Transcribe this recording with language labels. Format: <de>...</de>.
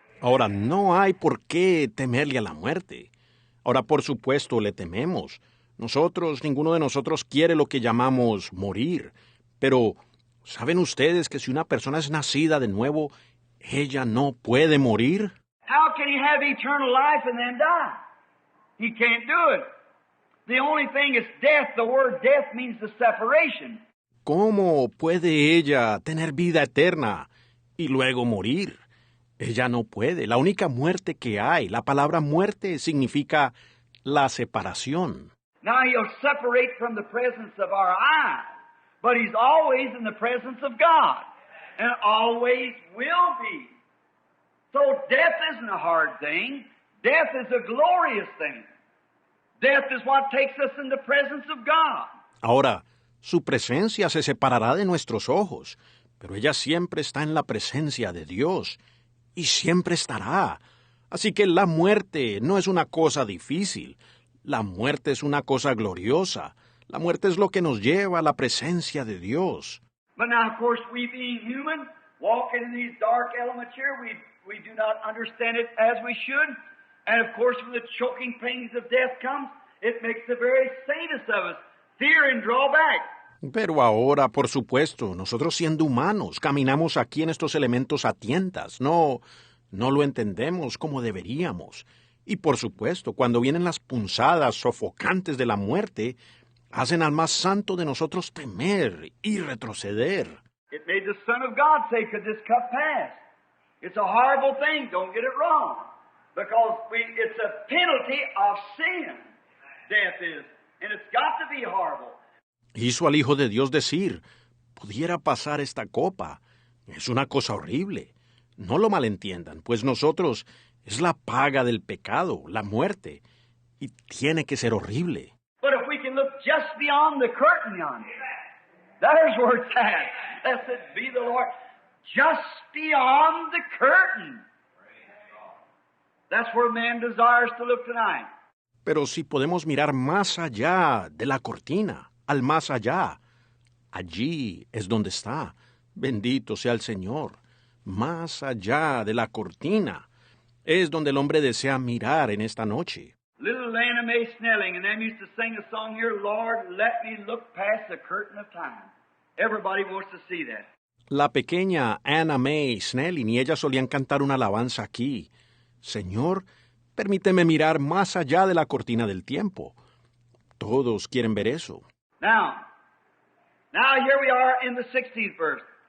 <es>Ahora, no hay por qué temerle a la muerte. Ahora, por supuesto, le tememos. Ninguno de nosotros quiere lo que llamamos morir. Pero, ¿saben ustedes que si una persona es nacida de nuevo, ella no puede morir?</es> <en>How can he have eternal life and then die? He can't do it. The only thing is death. The word death means the separation.</en> <es>¿Cómo puede ella tener vida eterna y luego morir? Ella no puede. La única muerte que hay, la palabra muerte significa la separación.</es> <en>Now he'll separate from the presence of our eyes, but he's always in the presence of God, and always will be. So death isn't a hard thing. Death is a glorious thing. Death is what takes us in the presence of God.</en> <es>Ahora, su presencia se separará de nuestros ojos, pero ella siempre está en la presencia de Dios. Y siempre estará. Así que la muerte no es una cosa difícil. La muerte es una cosa gloriosa. La muerte es lo que nos lleva a la presencia de Dios.</es> <en>But now, of course, we being human, walking in these dark elements here, we do not understand it as we should. And of course, when the choking pains of death comes, it makes the very saintest of us fear and draw back.</en> <es>Pero ahora, por supuesto, nosotros siendo humanos, caminamos aquí en estos elementos a tientas. No lo entendemos como deberíamos. Y por supuesto, cuando vienen las punzadas sofocantes de la muerte, hacen al más santo de nosotros temer y retroceder.</es> <en>It made the Son of God say, could this cup pass? It's a horrible thing, don't get it wrong. Because it's a penalty of sin, death is. And it's got to be horrible.</en> <es>Hizo al Hijo de Dios decir, pudiera pasar esta copa. Es una cosa horrible. No lo malentiendan, pues nosotros es la paga del pecado, la muerte. Y tiene que ser horrible.</es> <en>But if we can look just beyond the curtain yonder, there's where it's at. Blessed be the Lord. Just beyond the curtain. That's where man desires to look tonight.</en> <es>Pero si podemos mirar más allá de la cortina, al más allá, allí es donde está. Bendito sea el Señor. Más allá de la cortina es donde el hombre desea mirar en esta noche.</es> <en>Little Lana Mae Snelling and them used to sing a song here, Lord, let me look past the curtain of time. Everybody wants to see that.</en> <es>La pequeña Anna Mae Snelling y ella solían cantar una alabanza aquí. Señor, permíteme mirar más allá de la cortina del tiempo. Todos quieren ver eso.</es> <en>Now here we are in the 16th verse.</en>